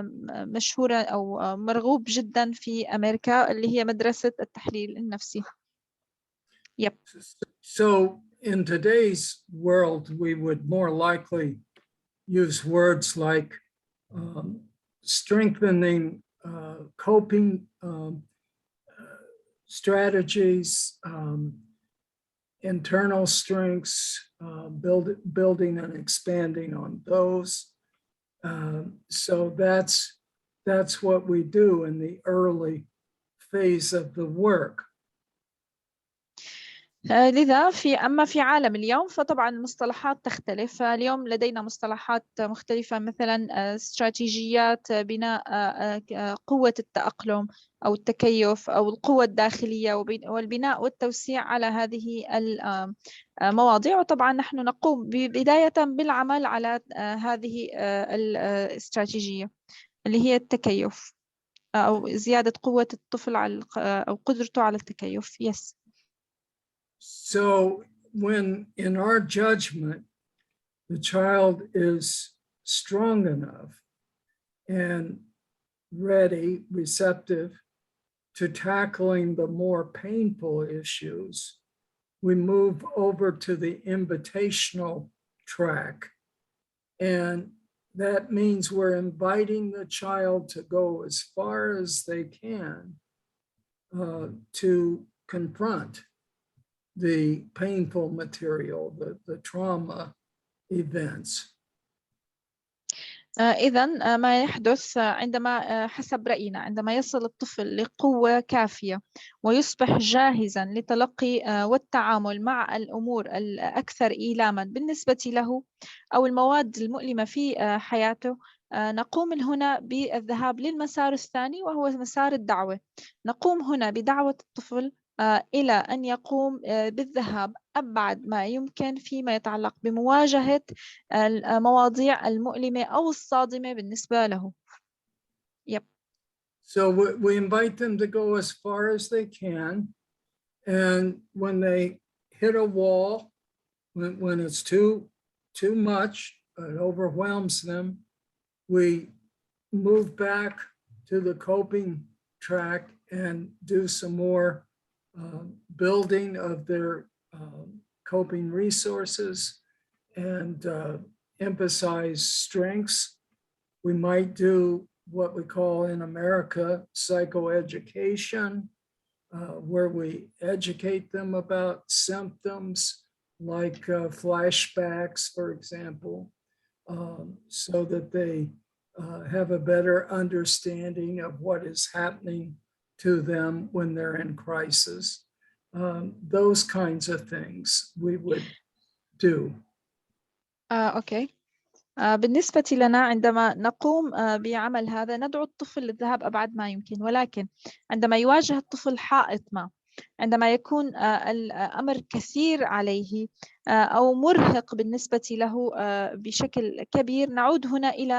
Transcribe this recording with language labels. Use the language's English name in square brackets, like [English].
[Arabic] مشهورا أو مرغوب جدا في أمريكا اللي هي مدرسة التحليل النفسي. [English] Yep. So in today's world, we would more likely use words like strengthening coping strategies, internal strengths, building and expanding on those. So that's what we do in the early phase of the work. [Arabic] لذا أما في عالم اليوم فطبعا المصطلحات تختلف. اليوم لدينا مصطلحات مختلفة مثلا استراتيجيات بناء قوة التأقلم أو التكيف أو القوة الداخلية والبناء والتوسيع على هذه المواضيع. وطبعا نحن نقوم بداية بالعمل على هذه الاستراتيجية اللي هي التكيف أو زيادة قوة الطفل على أو قدرته على التكيف. [English] Yes. So when in our judgment, the child is strong enough and ready, receptive to tackling the more painful issues, we move over to the invitational track. And that means we're inviting the child to go as far as they can to confront the painful material, the trauma events. [Arabic] إذن ما يحدث عندما حسب رأينا عندما يصل الطفل لقوة كافية ويصبح جاهزا لتلقي والتعامل مع الأمور الأكثر إيلاما بالنسبة له أو المواد المؤلمة في حياته، نقوم هنا بالذهاب للمسار الثاني وهو مسار الدعوة. نقوم هنا بدعوة الطفل إلى أن يقوم بالذهاب أبعد ما يمكن فيما يتعلق بمواجهة المواضيع المؤلمة أو الصادمة بالنسبة له. [English] Yep. So we invite them to go as far as they can, and when they hit a wall, when it's too much, it overwhelms them, we move back to the coping track and do some more building of their coping resources and emphasize strengths. We might do what we call in America psychoeducation, where we educate them about symptoms like flashbacks, for example, so that they have a better understanding of what is happening to them when they're in crisis. Those kinds of things we would do. [Arabic] أوكي. بالنسبة لنا عندما نقوم بعمل هذا ندعو الطفل للذهاب أبعد ما يمكن، ولكن عندما يواجه الطفل حائط ما، عندما يكون الأمر كثير عليه أو مرهق بالنسبة له بشكل كبير، نعود هنا